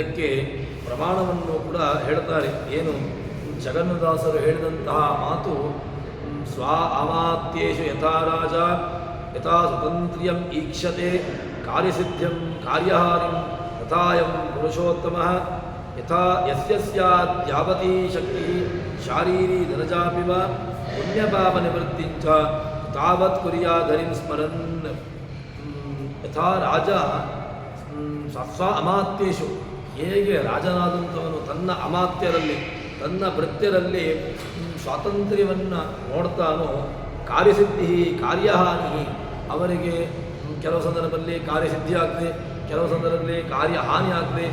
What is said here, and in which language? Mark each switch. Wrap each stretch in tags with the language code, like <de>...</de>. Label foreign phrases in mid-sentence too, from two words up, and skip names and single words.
<kn>ಇದಕ್ಕೆ ಪ್ರಮಾಣವನ್ನು ಕೂಡ ಹೇಳ್ತಾರೆ. ಏನು ಜಗನ್ನಾಥದಾಸರು ಹೇಳಿದಂತಹ ಮಾತು</kn> <sa>ಸ್ವ ಅಮಾತ್ಯೇಷು ಯಥಾ ರಾಜ ಯಥಾ ಸ್ವತಂತ್ರ್ಯಂ ಈಕ್ಷತೆ ಕಾರ್ಯಸಿದ್ಧ್ಯಂ ಕಾರ್ಯಹಾರಿಂ ತಥಾಯಂ ಪುರುಷೋತ್ತಮಃ ಯಥಾ ಯಸ್ಯ ಸ್ಯಾತ್ ಯಾವತೀ ಶಕ್ತಿ ಶಾರೀರಿ ಧನಜಾಪಿ ವಾ ಪುಣ್ಯಪಾಪನಿವೃತ್ತಿಂಚ ತಾವತ್ ಕುರ್ಯಾಧರಿಂ ಸ್ಮರನ್. ಯಥಾ ರಾಜ ಸ್ವ ಅಮಾತ್ಯೇಷು,</sa> <kn>ಹೇಗೆ ರಾಜನಾದಂಥವನು ತನ್ನ ಅಮಾತ್ಯರಲ್ಲಿ ತನ್ನ ಭೃತ್ಯರಲ್ಲಿ ಸ್ವಾತಂತ್ರ್ಯವನ್ನು ನೋಡ್ತಾನೋ, ಕಾರ್ಯಸಿದ್ಧಿ ಕಾರ್ಯಹಾನಿ, ಅವರಿಗೆ ಕೆಲವು ಸಂದರ್ಭದಲ್ಲಿ ಕಾರ್ಯಸಿದ್ಧಿ ಆಗ್ತದೆ, ಕೆಲವು ಸಂದರ್ಭದಲ್ಲಿ ಕಾರ್ಯಹಾನಿ ಆಗ್ತದೆ.</kn>